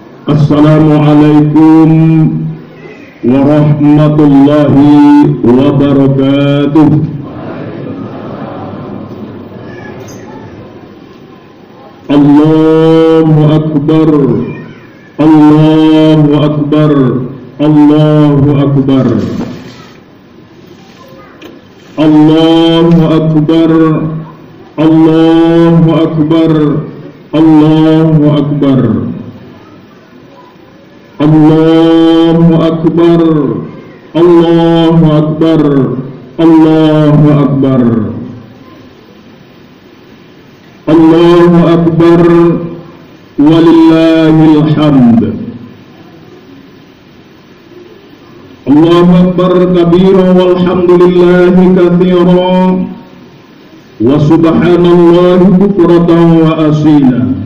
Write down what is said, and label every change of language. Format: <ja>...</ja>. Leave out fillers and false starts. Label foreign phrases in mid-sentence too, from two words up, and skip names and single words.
<ar>السلام عليكم ورحمة الله وبركاته. الله أكبر، الله أكبر، الله أكبر، الله أكبر، الله أكبر، الله أكبر, الله أكبر، الله أكبر، الله أكبر، الله أكبر, ولله الحمد. الله أكبر كبيرا والحمد لله كثيرا وسبحان الله بكرة وأصيلا.</ar>